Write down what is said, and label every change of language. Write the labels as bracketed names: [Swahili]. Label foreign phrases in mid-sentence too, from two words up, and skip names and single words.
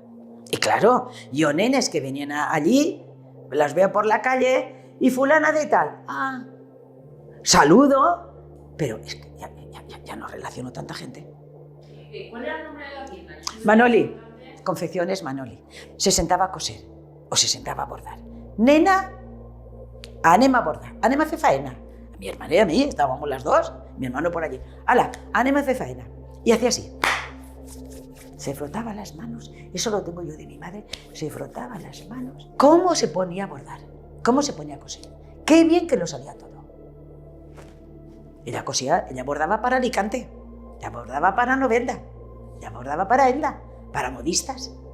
[Spanish] Y claro, yo nenes que venían allí, las veo por la calle, y fulana de tal, saludo, pero es que ya no relaciono tanta gente. ¿Cuál era el nombre de la tienda? Manoli, confecciones Manoli. Se sentaba a coser o se sentaba a bordar. [Catalan] Nena, anem a bordar, anem a fer faena. [Spanish] A mi hermana y a mí, estábamos las dos, mi hermano por allí. [Catalan] Ala, anem a fer faena. [Spanish] Y hacía así. Se frotaba las manos, eso lo tengo yo de mi madre, se frotaba las manos. ¿Cómo se ponía a bordar? ¿Cómo se ponía a coser? Qué bien que lo sabía todo. Ella cosía, ella bordaba para Alicante, ella bordaba para Novelda, ella bordaba para Elda, para modistas.